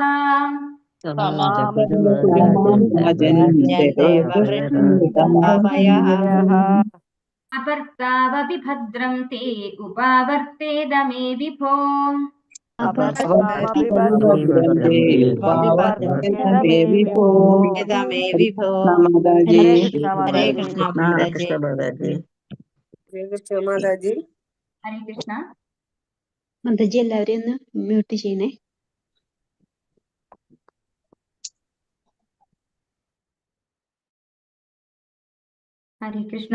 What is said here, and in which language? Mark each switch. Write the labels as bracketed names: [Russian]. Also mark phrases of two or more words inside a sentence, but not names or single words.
[Sanskrit] समां च कुरु मां राजन् देववृष्टं यथापयः अपर्तावपि भद्रं ते उपावर्तेद मे विभो अपर्तावपि भद्रं ते उपावर्तेद मे विभो. [Hindi] हरे कृष्ण माताजी. [Malayalam] ഹരേ കൃഷ്ണ മാതാജി. മാതാജി എല്ലാവരെയും ഒന്ന് മ്യൂട്ട് ചെയ്യണേ. ഹരേ കൃഷ്ണ.